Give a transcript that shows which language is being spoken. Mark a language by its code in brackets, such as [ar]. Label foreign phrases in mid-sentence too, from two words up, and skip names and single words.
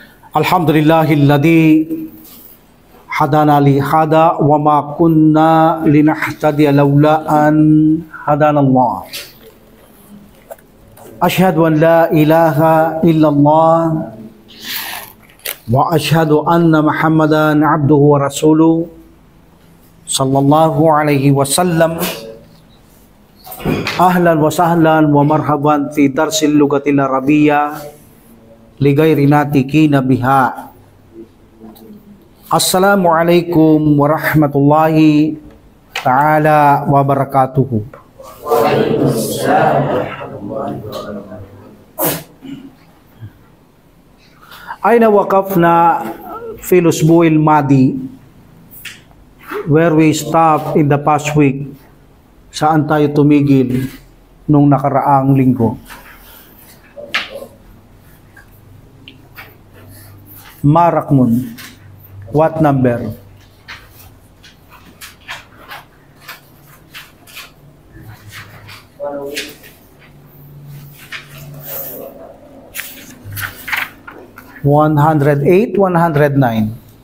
[ar] الحمد لله الذي هدانا لهذا وما كنا لنهتدي لولا أن هدانا الله. أشهد أن لا إله إلا الله وأشهد أن محمدا عبده ورسوله صلى الله عليه وسلم. أهلا وسهلا ومرحبا في درس اللغة العربية لغير الناطقين بها. السلام عليكم ورحمة الله تعالى وبركاته. أين وقفنا في الأسبوع الماضي, [en] where we stopped in the past week. [tl] Saan tayo tumigil nung nakaraang linggo? [ar] Marakmun, [en] what number? (108), 109.